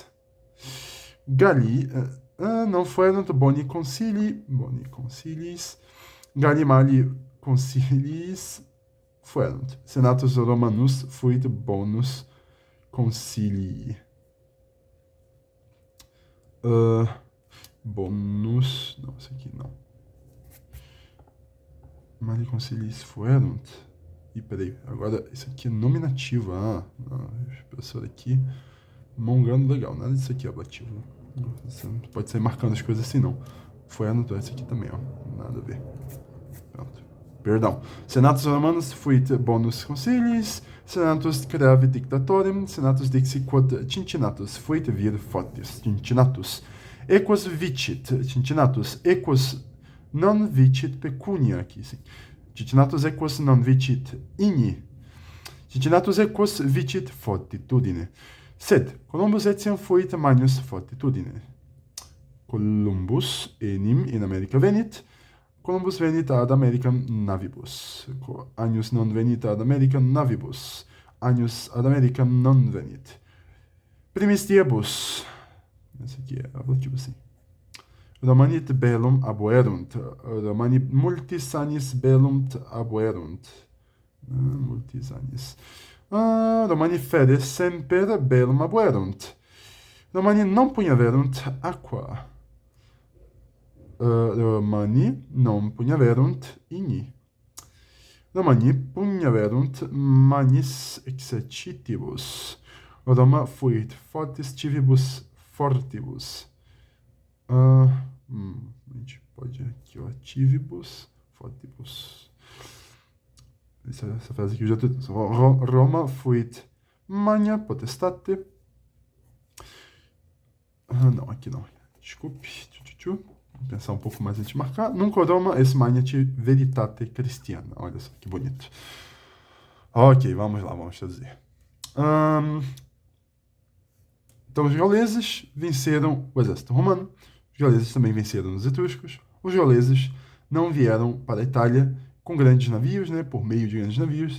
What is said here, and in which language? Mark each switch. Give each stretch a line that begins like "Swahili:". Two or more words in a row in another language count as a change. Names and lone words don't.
Latin: Galli non fuerunt boni consilii. Boni consiliis. Galli mali consiliis fuerunt. Senatus Romanus fuit bonus consilii. Bonus...
Portuguese: Não, esse aqui não.
Latin: Mali conciliis fuerunt.
Portuguese: Ih, peraí. Agora, isso aqui é nominativo. Professor aqui. Mongando legal. Nada disso aqui é ablativo. Você não pode sair marcando as coisas assim, não. Fuerunt, esse aqui também, ó. Nada a ver. Pronto. Perdão.
Latin: Senatus Romanus fuit bonus conciliis. Senatus creavi dictatorem. Senatus dixi quod Cincinnatus fuit vir fortis. Cincinnatus. Equus vicit. Cincinnatus. Equus non vicit pecunia,
Portuguese: aqui, sim.
Latin: Cincinnatus equus non vicit igni. Cincinnatus equus vicit fortitudine. Sed Columbus etiam fuit magnus fortitudine. Columbus enim in America venit. Columbus venit ad Americam navibus. Agnus non venit ad Americam navibus. Agnus ad Americam non venit. Primis diebus.
Portuguese: Esse aqui é ablativo, sim.
Latin: Romani bellum abuerunt. Romani multis annis bellum abuerunt. Multis annis. Romani fede semper bellum abuerunt. Romani non pugnaverunt aqua. Romani non pugnaverunt igni. Romani pugnaverunt magnis exercitibus. Roma fuit fortis civibus fortibus.
Portuguese: A gente pode aqui, ó,
Latin: civibus fortibus.
Portuguese: Essa frase aqui eu já tô...
Latin: Roma fuit magna potestate.
Portuguese: Não, aqui não. Desculpe. Vou pensar um pouco mais antes de marcar.
Latin: Nunc Roma est magnate veritate Christiana.
Portuguese: Olha só, que bonito. Ok, vamos lá, vamos traduzir. Então, os gauleses venceram o exército romano. Os gauleses também venceram os etruscos. Os gauleses não vieram para a Itália com grandes navios, né, por meio de grandes navios.